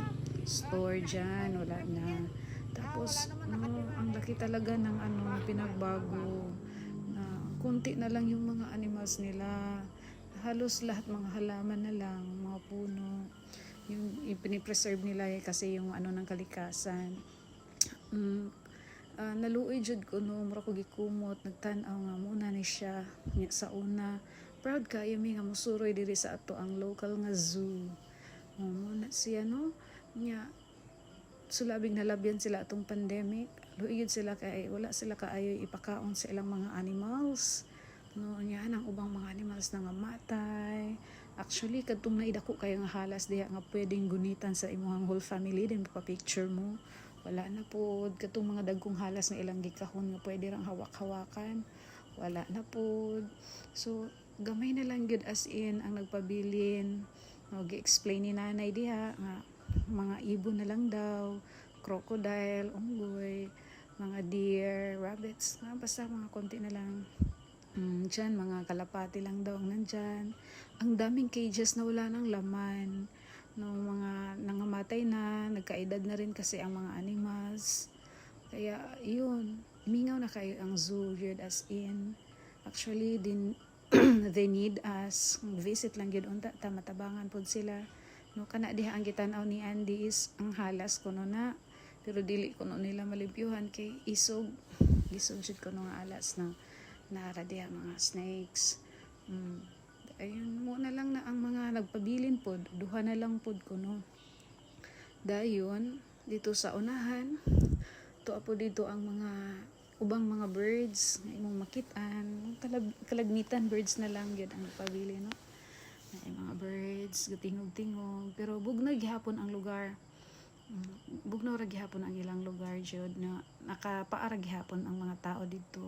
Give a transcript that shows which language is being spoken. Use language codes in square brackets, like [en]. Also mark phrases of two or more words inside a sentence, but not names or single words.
[tl] store dyan wala na tapos ang laki talaga ng pinagbago na kunti na lang yung mga animals nila halos lahat mga halaman na lang mga puno yung pinipreserve nila kasi yung ng kalikasan [ceb] naluoy jud ko no mura ko gikumot nagtan-aw nga muna ni siya sa una proud kayo mi nga musuroy diri sa ato ang local nga zoo muna siya no nya sulabing nalabyan sila atong pandemic luoy sila kay wala sila kaayo ipakaon sa ilang mga animals no nya ang ubang mga animals na nga matay. Actually, kadtong naidako kayo nga halas diha nga pwedeng gunitan sa imong [en] whole family [ceb] din pa-picture mo. Wala na pod kadtong mga dagkong halas nga ilang gikahon nga pwede rang hawak-hawakan. Wala na pod. So, gamay na lang gyud [en] as in [ceb] ang nagpabilin. No, gi-explain ni nanay diha nga [tl] mga ibon na lang daw, [ceb] crocodile, unggoy, mga deer, rabbits, [tl] basta mga konti na lang. Dyan, mga kalapati lang daw ang nandyan. Ang daming cages na wala ng laman. No, [ceb] mga nangamatay na, [tl] nagkaedad na rin kasi ang mga animals. [ceb] Kaya, yun, mingaw na kayo ang zoo, yun [en] as in. Actually, they need us. [ceb] Visit lang yun, unta, matabangan po sila. No, kana diha ang gitanaw ni Andy is ang halas ko no na. Pero dili ko no nila malimpyuhan kay isog. Isog jud ko no nga alas na nara diha mga snakes. Ayun muna lang na ang mga nagpabilin pod duha na lang pod ko no dayon [tl] dito sa unahan [ceb] to apo dito ang mga ubang mga birds nga imong makitaan kalagmitan birds na lang gyud ang nagpabilin no na mga birds gatingog-tingog pero bugnag gihapon ang lugar bugnaw ra gihapon ang ilang lugar jud na nakapaara gihapon ang mga tao dito.